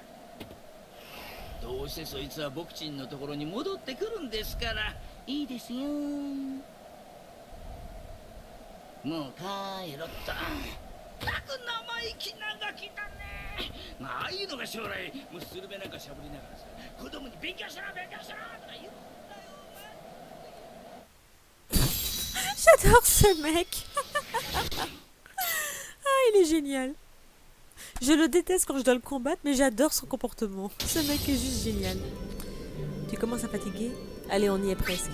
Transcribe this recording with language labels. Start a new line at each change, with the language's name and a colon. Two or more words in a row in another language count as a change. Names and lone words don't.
Japanese: どうせそいつは僕ちんのところに戻ってくるんですから、いいですよ。もう帰ろっと。たく生意気なガキだね。まあああいうのが将来もうスルメなんかしゃぶりながらさ、子供に勉強しろ勉強しろとか言うんだよ。
French: J'adore ce mec. Ah, il est génial. Je le déteste quand je dois le combattre, mais j'adore son comportement. Ce mec est juste génial. Tu commences à fatiguer? Allez, on y est presque.